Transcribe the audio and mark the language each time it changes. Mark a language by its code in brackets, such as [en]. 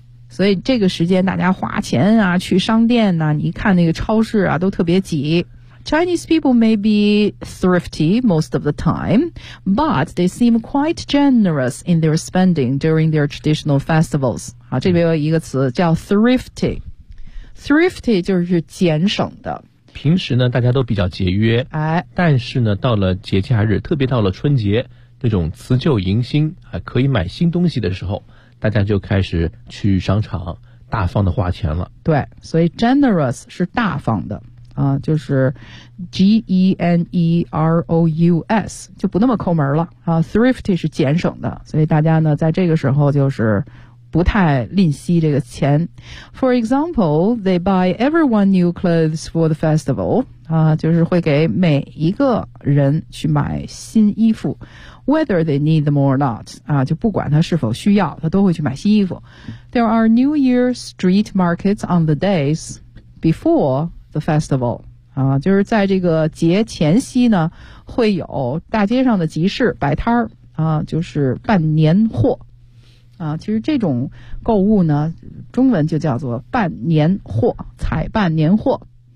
[zh] 所以这个时间大家花钱啊，去商店啊，你一看那个超市啊，都特别挤。 [en] Chinese people may be thrifty most of the time, but they seem quite generous in their spending during their traditional festivals. [zh] 好，这边有一个词叫 thrifty. Thrifty 就是俭省的。平时呢，大家都比较节约。哎，但是呢，到了节假日，特别到了春节，这种辞旧迎新啊，可以买新东西的时候，大家就开始去商场大方的花钱了。对，所以 generous 是大方的。啊，就是 generous 就不那么抠门了啊。 Thrifty 是俭省的，所以大家呢在这个时候就是不太吝惜这个钱。 [en] For example, they buy everyone new clothes for the festival. [zh] 啊，就是会给每一个人去买新衣服 ， [en] whether they need them or not. [zh] 啊，就不管他是否需要，他都会去买新衣服。 [en] There are New Year street markets on the days before. The festival, [zh] 啊，就是在这个节前夕呢，会有大街上的集市摆摊儿，啊，就是办年货，啊，其实这种购物呢，中文就叫做办年货，采办年货。